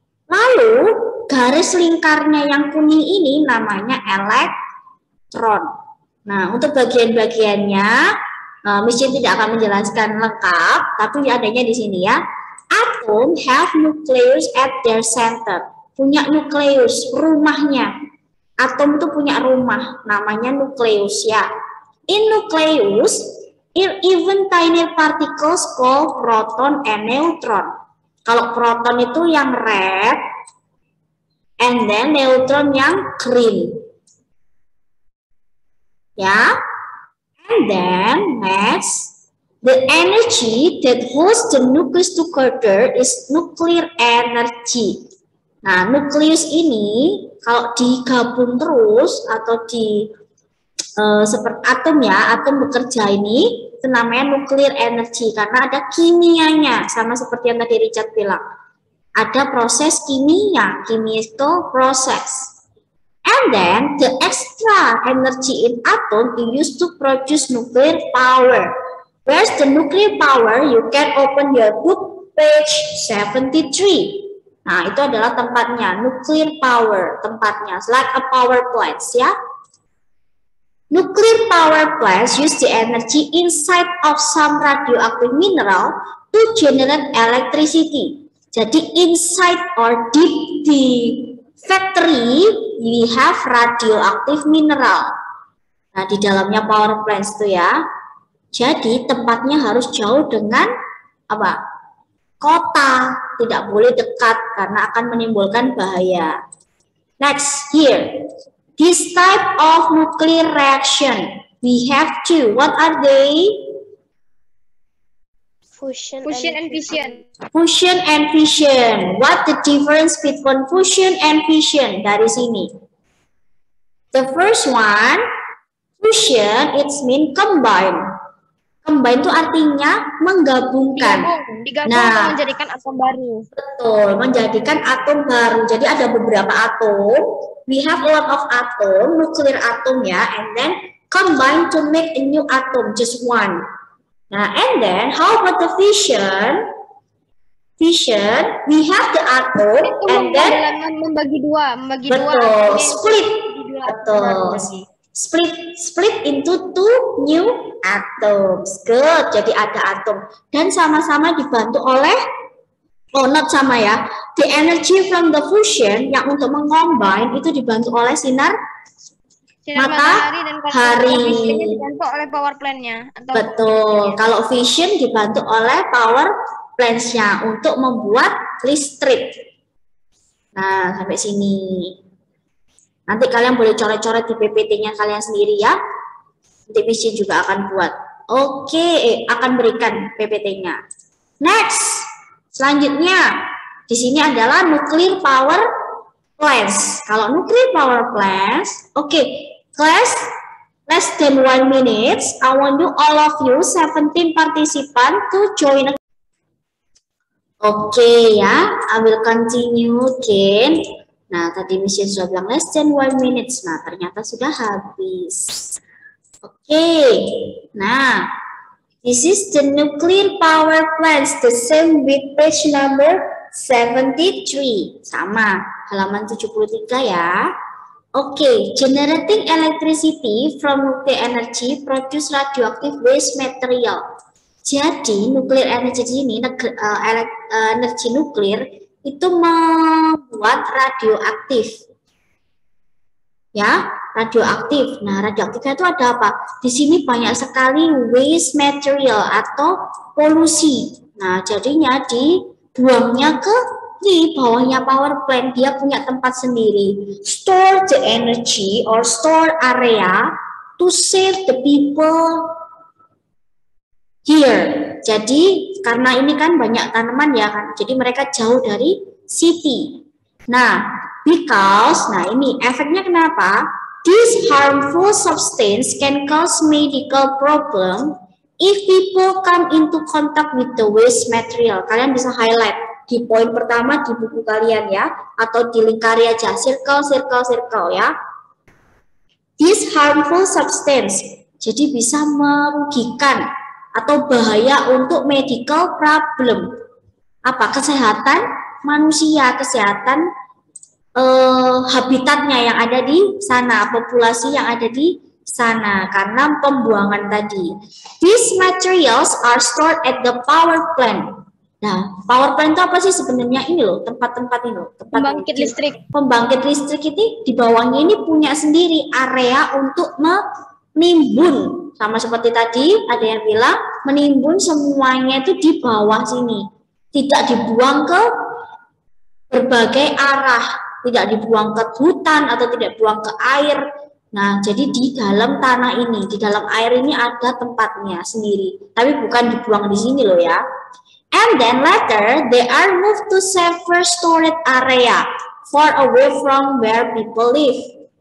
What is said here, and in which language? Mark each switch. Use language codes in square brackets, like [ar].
[id] Lalu garis lingkarnya yang kuning ini namanya elektron. Nah, untuk bagian-bagiannya Miss Jane tidak akan menjelaskan lengkap, tapi adanya di sini ya. [en] Atom have nucleus at their center. [id] Punya nukleus, rumahnya. Atom itu punya rumah, namanya nukleus ya. [en] In nucleus, even tiny particles called proton and neutron. [id] Kalau proton itu yang red, [en] and then [id] neutron yang green. [en] Ya, and then next, the energy that holds the nucleus together is nuclear energy. [id] Nah, nukleus ini kalau digabung terus atau di seperti atom ya, atom bekerja ini itu namanya nuclear energy karena ada kimianya, sama seperti yang tadi Richard bilang. Ada proses kimia, [en] chemical process. And then the extra energy in atom is used to produce nuclear power. Where's the nuclear power? You can open your book page 73. [id] Nah, itu adalah tempatnya, nuclear power, tempatnya, [en] like a power plant [id] ya. [en] Nuclear power plants use the energy inside of some radioactive mineral to generate electricity. [id] Jadi [en] inside or deep [id] di [en] factory, we have radioactive mineral. [id] Nah, di dalamnya power plants itu ya. Jadi tempatnya harus jauh dengan apa? Kota, tidak boleh dekat karena akan menimbulkan bahaya. [en] Next, here. This type of nuclear reaction, we have two. What are they? Fusion Fusion and fission. Fusion and fission. What the difference between fusion and fission? [id] Dari sini. [en] The first one, fusion, it means combine. [id] Combine itu artinya menggabungkan. Digabung Nah, untuk menjadikan atom baru. betul, menjadikan atom baru. Jadi ada beberapa atom. [en] We have a lot of atom, nuclear atom ya, and then combine to make a new atom, just one. Nah, and then how about the fission? Fission, we have the atom, [id] Itu [en] and then [id] membagi dua, betul, [en] split, [id] Dua betul. lagi. [en] Split into two new atoms. Good. [id] Jadi ada atom dan sama-sama dibantu oleh not sama ya. [en] The energy from the fusion [id] yang untuk mengombine itu dibantu oleh sinar matahari dan matahari. fissionnya dibantu oleh power plant-nya. Betul. Kalau fission dibantu oleh power plants-nya untuk membuat listrik. Nah, sampai sini. Nanti kalian boleh coret-coret di PPT-nya kalian sendiri ya. Nanti Miss Jane juga akan buat. Oke, akan berikan PPT-nya. [en] Next, [id] selanjutnya di sini adalah nuclear power plants. Kalau nuclear power plants, oke, [en] class, less than 1 minute. I want you all of you 17 participants to join. Oke ya, I will continue again. [id] Nah, tadi Miss sudah bilang less than 1 minute. Nah, ternyata sudah habis. [en] Oke, nah, this is the nuclear power plants, the same with page number 73. [id] Sama, halaman 73 ya. [en] Oke, generating electricity from nuclear energy produce radioactive waste material. [id] Jadi, nuclear energy ini, energi nuklir itu membuat radioaktif. Ya, radioaktif. Nah, radioaktifnya itu ada apa? Di sini banyak sekali [en] waste material [id] atau polusi. Nah, jadinya dibuangnya ke di bawahnya power plant. Dia punya tempat sendiri. [en] Store the energy or store area to save the people here. [id] Jadi, karena ini kan banyak tanaman ya kan. Jadi mereka jauh dari [en] city. [id] Nah, [en] because, [id] nah ini efeknya kenapa? [en] This harmful substance can cause medical problem if people come into contact with the waste material. [id] Kalian bisa [en] highlight [id] di poin pertama di buku kalian ya, atau di lingkari aja, [en] circle, circle, circle [id] ya. [en] This harmful substance, [id] jadi bisa merugikan atau bahaya untuk [en] medical problem. [id] Apa? Kesehatan manusia, kesehatan habitatnya yang ada di sana, populasi yang ada di sana karena pembuangan tadi. [en] These materials are stored at the power plant. [id] Nah, power plant itu apa sih sebenarnya? Ini loh, tempat-tempat ini loh, Pembangkit listrik. Pembangkit listrik ini di bawahnya ini punya sendiri area untuk menimbun. Sama seperti tadi ada yang bilang menimbun semuanya itu di bawah sini. Tidak dibuang ke berbagai arah. Tidak dibuang ke hutan atau tidak buang ke air. Nah, jadi di dalam tanah ini, di dalam air ini ada tempatnya sendiri. Tapi bukan dibuang di sini loh ya. [en] And then later, they are moved to safer storage area far away from where people live.